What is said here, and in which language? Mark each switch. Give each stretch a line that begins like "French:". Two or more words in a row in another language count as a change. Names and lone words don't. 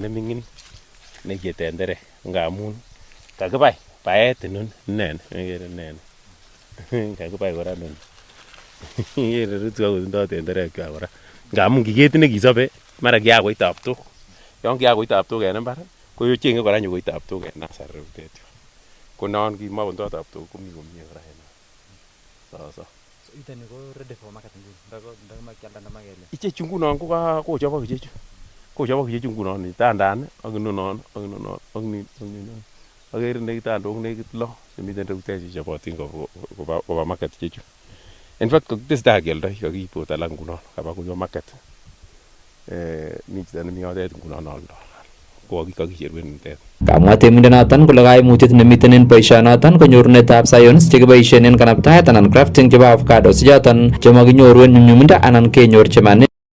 Kalenjin: neming'in nekie tenderek ngamun kakibai baet inoni ikere ineni kakibai kora inoni ikere rutu akotindoo tenderek kwak kora ngamun kiketit nekisobe mara kiakoit taptok yon kiakoit taptok en mbar kocheng'e kora nyokoit taptok en nasari rutet yu ko non kimokondoo taptok komi komie kora en so iteni ko
English: ready for market
Kalenjin: ndakialda ndamakelya ichechu ngunon kochobok ichechu ngunon tandan ak inonon ak ninon akere nekitandok nekit lo chemiten rutet chechobotin koba market ichechu
English: in fact
Kalenjin: tesetai keoldoi kakiib ot alak ngunon kaba konyo market mi chito nemi yotet ngunon oldo kokakicheru en nitet. Kamwa temindenoton kole kaimutiet nemiten en boisionoton ko nyorunetab science chekiboisien en kanaptaet anan crafting chebo avocados choton chemakinyoru en nyumnyumindo anan kenyor chemani